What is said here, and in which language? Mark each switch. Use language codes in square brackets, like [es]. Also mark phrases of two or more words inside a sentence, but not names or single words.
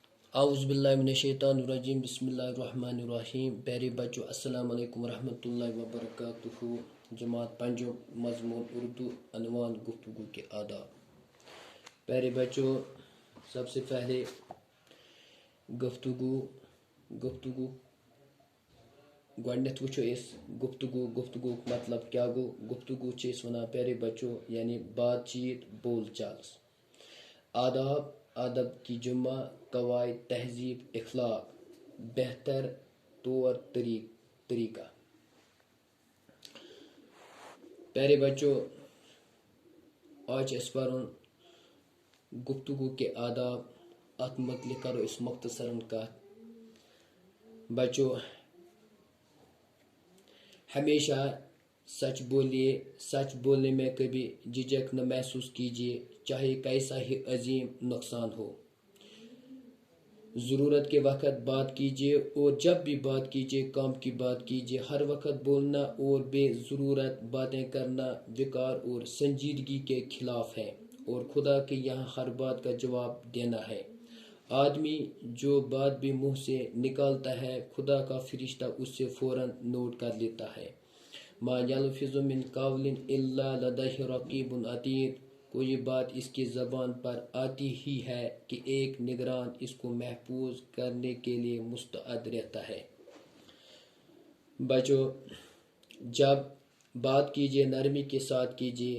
[ar] اعوذ باللہ من الشیطان الرجیم بسم اللہ الرحمن الرحیم. [ur] پیارے بچوں [ar] السلام علیکم ورحمۃ اللہ وبرکاتہ. [ur] جماعت پنجم مضمون اردو عنوان گفتگو کے آداب. پیارے بچوں سب سے پہلے [ks] گفتگو گۄڈنیٚتھ وٕچھو أسۍ گفتگو مطلب کیا گو. گفتگو چھِ أسۍ وَنان [ur] پیارے بچوں یعنی بات چیت بول چال. آداب کی جمع قواعد تہذیب اخلاق بہتر طور طریقہ. پیارے بچوں آج [ks] چھِ أسۍ پَرُن [ur] گفتگو کے آداب. [ks] اَتھ متعلق کرو أسۍ مختصراً کَتھ. [ur] بچوں ہمیشہ سچ بولیے. سچ بولنے میں کبھی جھجک نہ محسوس کیجیے چاہے کیسا ہی عظیم نقصان ہو. ضرورت کے وقت بات کیجیے اور جب بھی بات کیجیے کام کی بات کیجیے. ہر وقت بولنا اور بے ضرورت باتیں کرنا وقار اور سنجیدگی کے خلاف ہے اور خدا کے یہاں ہر بات کا جواب دینا ہے. آدمی جو بات بھی منہ سے نکالتا ہے خدا کا فرشتہ اس سے فوراً نوٹ کر لیتا ہے. [ar] ما یلفظ من قول الا لدیہ رقیب عتید. [ur] کوئی بات اس کی زبان پر آتی ہی ہے کہ ایک نگران اس کو محفوظ کرنے کے لیے مستعد رہتا ہے. بچوں جب بات کیجیے نرمی کے ساتھ کیجیے.